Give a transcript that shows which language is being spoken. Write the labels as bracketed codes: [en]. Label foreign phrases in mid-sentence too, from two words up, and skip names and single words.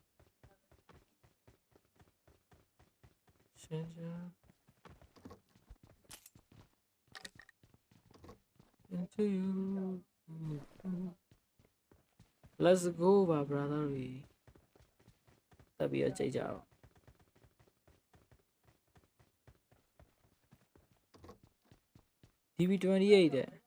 [my] ရှင်းရှင်း [en] into you let's go [my] ပါ brother တွေတက်ပြီးတော့ကြိတ်ကြအောင် DB28 တဲ့